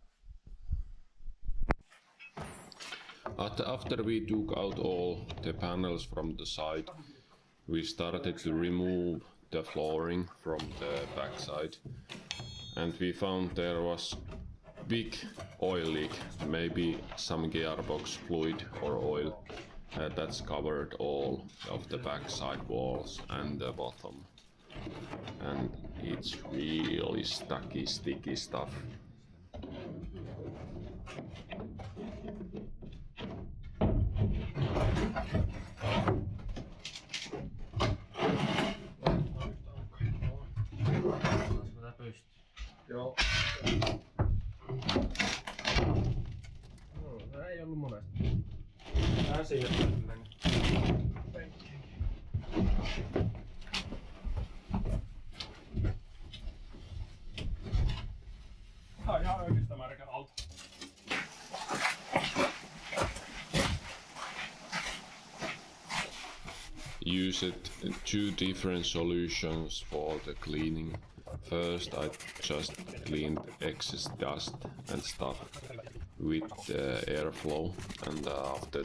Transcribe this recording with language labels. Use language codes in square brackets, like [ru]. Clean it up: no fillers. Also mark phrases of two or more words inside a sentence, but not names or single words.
[en] After we took out all the panels from the side, we started to remove the flooring from the backside, and we found there was big oil leak, maybe some gearbox fluid or oil that's covered all of the backside walls and the bottom, and it's really sticky stuff. [fi] Joo. No, ei ollut monesti. Siinä meni. Tää on ihan oikeista märkä alta. [en] Used two different solutions for the cleaning. First, I just cleaned excess dust and stuff with airflow, and after